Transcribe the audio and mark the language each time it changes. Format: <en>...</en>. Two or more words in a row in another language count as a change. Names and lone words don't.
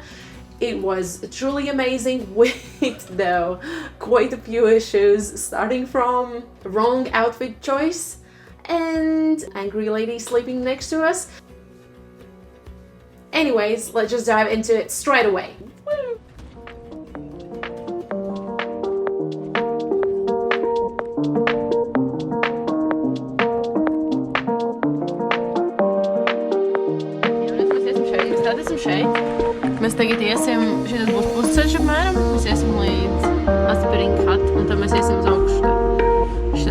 <en>It was truly amazing with, though, quite a few issues, starting from wrong outfit choice and angry lady sleeping next to us. Anyways, let's just dive into it straight away. Woo!</en> <lv>Mēs tagad iesim, šis būs pusceļš apmēram, mēs iesim līdz Liverpool Hut, un tad mēs iesim uz augšu.</lv>